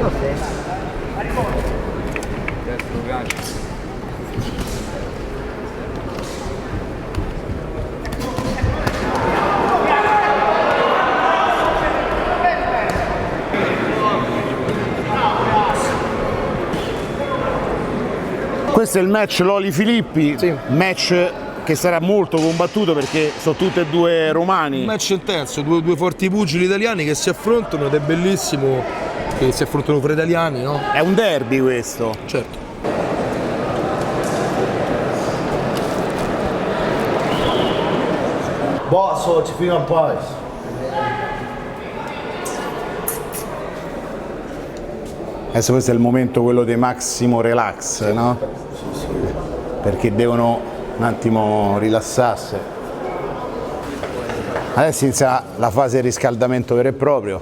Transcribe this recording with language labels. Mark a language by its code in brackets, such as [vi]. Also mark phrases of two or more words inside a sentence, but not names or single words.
[it] Questo è il match Loli Filippi, match che sarà molto combattuto perché sono tutti e due romani. Un match intenso, due forti pugili italiani che si affrontano ed è bellissimo che si affrontano fra italiani, no? È un derby questo. Certo. [pt] Boa sorte, fica em paz. [it] Adesso questo è il momento quello di massimo relax, no? Perché devono un attimo rilassarsi. Adesso inizia la fase di riscaldamento vero e proprio.